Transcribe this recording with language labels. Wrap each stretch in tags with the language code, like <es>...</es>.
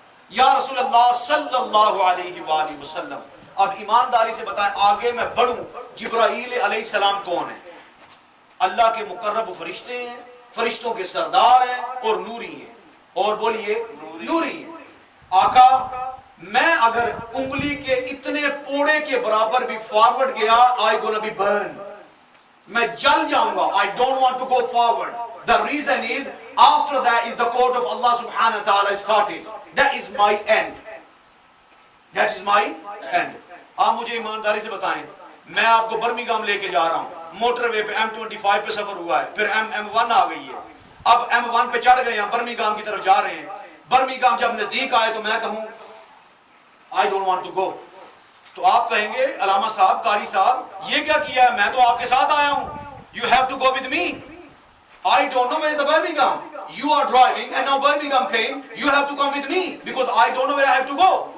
<ur>یا رسول اللہ صلی اللہ علیہ وآلہ وسلم اب ایمانداری سے بتائیں آگے میں بڑھوں، جبرائیل علیہ السلام کون ہے؟ اللہ کے مقرب فرشتے ہیں، فرشتوں کے سردار ہیں اور نوری ہیں. اور بولیے نوری ہیں. آقا میں اگر انگلی کے اتنے پوڑے کے برابر بھی فارورڈ گیا</ur> <en>I gonna be burned.</en> <ur>میں جل جاؤں گا.</ur> <en>I don't want to go forward. The reason is after that is the court of Allah subhanahu wa ta'ala started. That is my end. That is my end.</en> <ur>آپ مجھے ایمانداری سے بتائیں، میں آپ کو برمنگھم لے کے جا رہا ہوں، موٹر وے پہ M25 پہ سفر ہوا ہے، پھر M1 آ گئی ہے، اب M1 پہ چڑھ گئے ہیں، برمنگھم کی طرف جا رہے ہیں. برمنگھم جب نزدیک آئے تو میں کہوں</ur> <en>I don't want to go.</en> <ur>تو آپ کہیں گے علامہ صاحب، قاری صاحب یہ کیا کیا ہے؟ میں تو آپ کے ساتھ آیا ہوں.</ur> <en>You have to go with me. I don't know where is the Birmingham. You are driving and now Birmingham came. You have to come with me because I don't know where I have to go.</en>